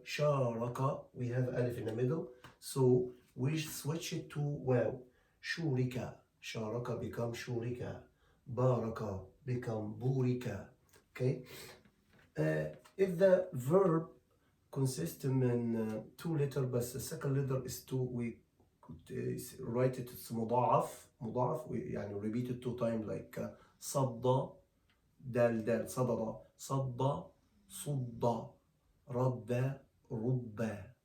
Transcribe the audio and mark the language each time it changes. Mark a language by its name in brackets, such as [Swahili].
[English] شارك, we have alif in the middle, so we switch it to واو. [Arabic] شورك. شارك become شورك. بارك become بورك. [English] Okay. If the verb consists in 2 letters but the second letter is 2, we could write it as مضاعف. مضاعف, we يعني repeat it 2 times like [Arabic] صد دال دال. صدد صد صد. رد رد.